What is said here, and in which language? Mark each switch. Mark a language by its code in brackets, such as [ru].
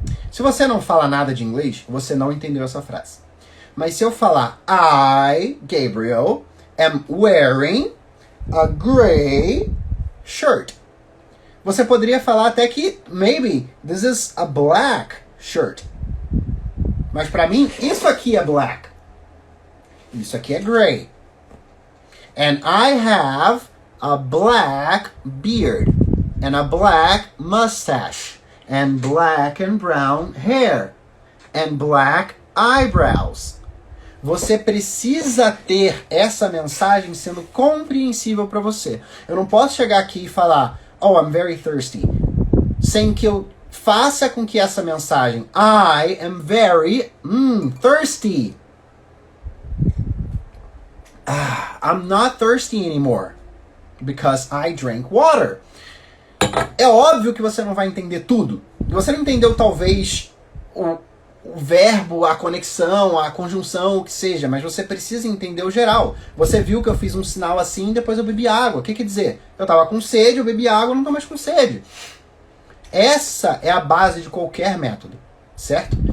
[pt] Se você não fala nada de inglês, você não entendeu essa frase. Mas se eu falar [en] I, Gabriel, am wearing a gray shirt. [pt] Você poderia falar até que [en] maybe this is a black shirt. [pt] Mas para mim, isso aqui é black. Isso aqui é gray. [en] And I have a black beard and a black mustache and black and brown hair and black eyebrows. [pt] Você precisa ter essa mensagem sendo compreensível para você. Eu não posso chegar aqui e falar, oh, [en] I'm very thirsty, [pt] sem que eu faça com que essa mensagem, [en] I am very thirsty. I'm not thirsty anymore because I drank water. [pt] É óbvio que você não vai entender tudo. Você não entendeu talvez o verbo, a conexão, a conjunção, o que seja, mas você precisa entender o geral. Você viu que eu fiz um sinal assim, depois eu bebi água. O que quer dizer? Eu tava com sede, eu bebi água, não tô mais com sede. Essa é a base de qualquer método, certo?